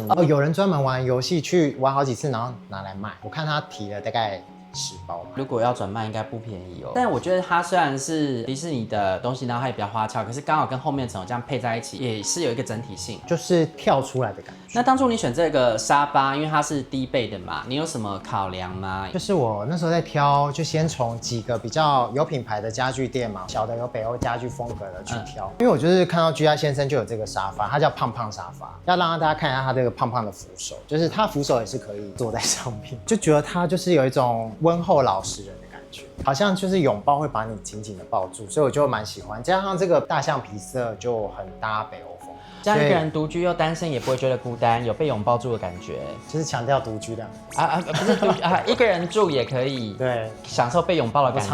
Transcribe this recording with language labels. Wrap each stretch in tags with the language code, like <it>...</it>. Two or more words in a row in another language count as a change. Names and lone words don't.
<zh>有人專門玩遊戲去玩好幾次，然後拿來賣。我看他提了大概10包，如果要轉賣應該不便宜哦。但我覺得它雖然是迪士尼的東西，然後它也比較花俏，可是剛好跟後面整個這樣配在一起，也是有一個整體性，就是跳出來的感覺。那當初你選這個沙發，因為它是低背的嘛，你有什麼考量嗎？就是我那時候在挑，就先從幾個比較有品牌的家具店嘛，小的有北歐家具風格的去挑。因為我就是看到居家先生就有這個沙發，它叫胖胖沙發，要讓大家看一下它這個胖胖的扶手，就是它扶手也是可以坐在上面，就覺得它就是有一種溫厚老實人的感覺，好像就是擁抱會把你緊緊的抱住，所以我就蠻喜歡。加上這個大象皮色就很搭北歐風。這樣一個人獨居又單身也不會覺得孤單，有被擁抱住的感覺，就是強調獨居的不是獨居一個人住也可以，對，享受被擁抱的感覺。</zh>